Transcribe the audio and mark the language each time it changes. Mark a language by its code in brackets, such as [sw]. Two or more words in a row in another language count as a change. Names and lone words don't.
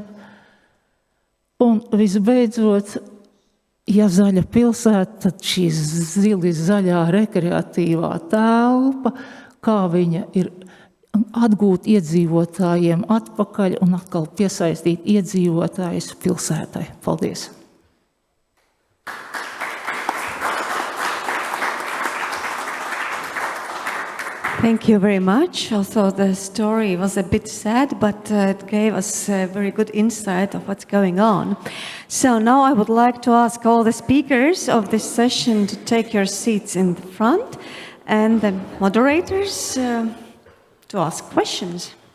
[lv] Un visbeidzot, ja zaļa pilsēta, tad šī zaļā rekreatīvā telpa, kā viņa ir atgūt iedzīvotājiem atpakaļ un atkal piesaistīt iedzīvotājus pilsētai. Paldies! [en] Thank you very much. Also, the story was a bit sad, but it gave us a very good insight of what's going on. So now I would like to ask all the speakers of this session to take your seats in the front and the moderators to ask questions.